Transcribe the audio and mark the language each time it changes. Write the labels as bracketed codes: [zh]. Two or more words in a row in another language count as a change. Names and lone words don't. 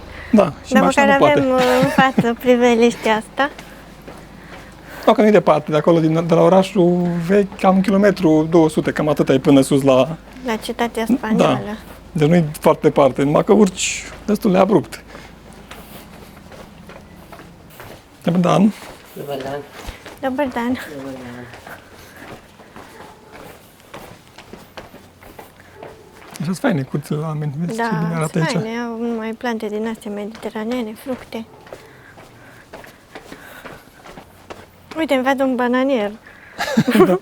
[ro] Da, și dar mașina măcar nu poate. avem în față priveliștea asta. Da, că nu e departe, de acolo, de la orașul vechi, cam 1,2 km, cam atât ai până sus la... La Cetatea Spaniolă. Da, deci nu e foarte departe, numai că urci destul de abrupt. [uk] Добрий день. Добрий день. Добрий день. Добрий день. [ro] Așa-s faine curțile la oameni, vezi ce bine Da, arată aici. faine, au numai plante din astea mediteranene, fructe. Uite, îmi văd un bananier. Da.